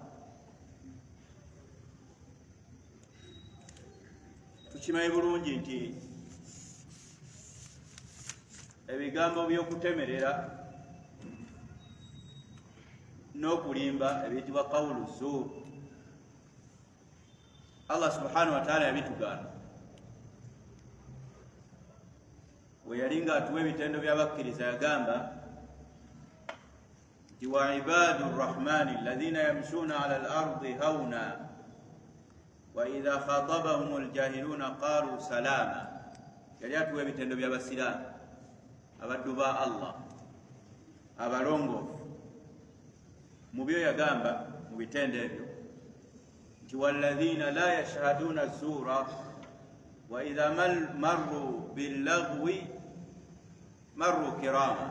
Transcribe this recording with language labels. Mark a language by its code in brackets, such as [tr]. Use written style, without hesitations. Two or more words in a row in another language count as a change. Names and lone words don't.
[lg] Tukimanyi bulungi nti ebigambo by'okutemerera n'okulimba ebiyitibwa [ar] قول زور, الله سبحانه وتعالى [lg] yabitugaana. We yali nga atuwa ebitendo by'abakkiriza yagamba nti [ar] وعباد الرحمن الذين يمشون على الأرض هونا وإذا خاطبهم الجاهلون قالوا سلاما. [lg] Yali atuwa ebitendo by'abasiraamu, abaddu ba Allah abalongoofu. Mu byo yagamba mu bitendo ebyo nti [ar] والذين لا يشهدون الزور وإذا مروا باللغو مروا كراما.